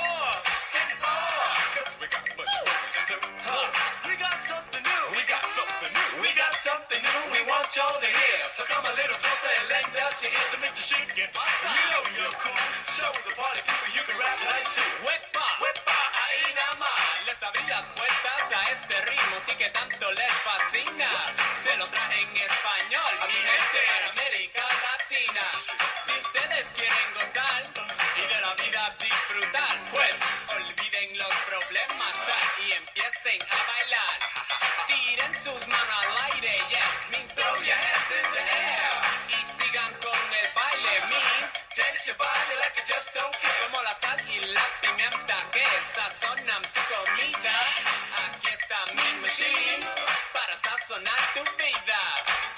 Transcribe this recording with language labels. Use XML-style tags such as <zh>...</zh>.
<en>Cause we got much more in store. We got something new. We got something new. We got something new. We want y'all to hear. So come a little closer and lend us your ears. So Mr. Shake it. You know you're cool. Show the party people you can rap like too.</en> <es>Huepa, ahí nada más. Les abrí las puertas a este ritmo, sí que tanto les fascina. Se lo traje en español, mi gente, para América Latina. Si ustedes quieren gozar y de la vida disfrutar, pues olviden los problemas y empiecen a bailar. Tiren sus manos al aire,</es> <en>yes, means throw your hands in the air.</en> <es>Y sigan con el baile,</es> <en>means dance your body like you just don't care.</en> <es>Como la sal y la pimienta que sazonan tu comida. Aquí está mi machine para sazonar tu vida.</es>